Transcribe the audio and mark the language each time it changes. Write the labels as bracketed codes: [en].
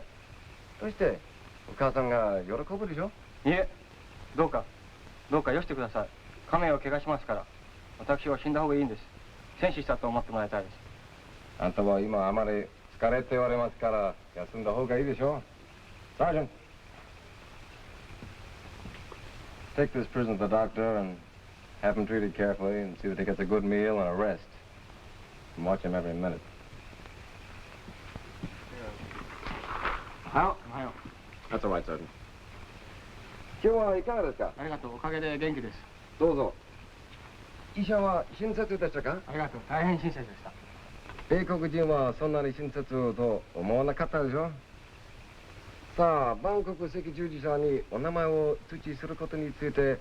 [ja] う。そしてお母さんが喜ぶでしょ。いいえ、どうかよしてください。家名を怪我しますから。私は死んだ方がいいんです。戦死したと思ってもらいたいです。あんたは今あまり疲れておりますから休んだ方がいいでしょう。 [en] Sergeant, take this prisoner to the doctor and have him treated carefully and see that he gets a good meal and a rest. And watch him every minute. [ja] おはよう。 [en] That's all right, Sergeant. [ja] 今日はいかがですか。ありがとう。おかげで元気です。どうぞ。医者は親切でしたか。ありがとう。大変親切でした。米国人はそんなに親切と思わなかったでしょ。さあ、バンコク赤十字社にお名前を通知することについて、